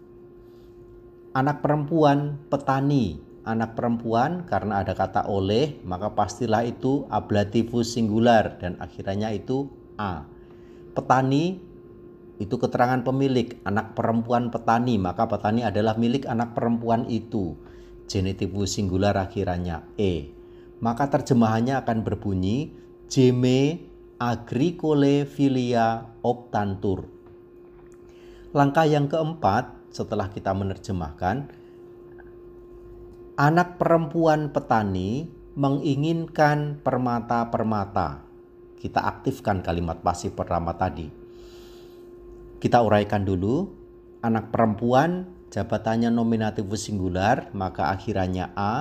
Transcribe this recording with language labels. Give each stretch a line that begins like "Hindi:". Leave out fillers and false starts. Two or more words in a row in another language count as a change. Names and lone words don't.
Indonesian: Anak perempuan petani, anak perempuan karena ada kata oleh, maka pastilah itu ablativus singular dan akhirannya itu a. Petani itu keterangan pemilik, anak perempuan petani, maka petani adalah milik anak perempuan itu. Genitivus singular akhirannya e. Maka terjemahannya akan berbunyi
Latin: Geme agricole filia optantur.
Indonesian: Langkah yang keempat setelah kita menerjemahkan, anak perempuan petani menginginkan permata-permata. Kita aktifkan kalimat pasif pertama tadi. Kita uraikan dulu, anak perempuan jabatannya nominativus singular, maka akhirannya a.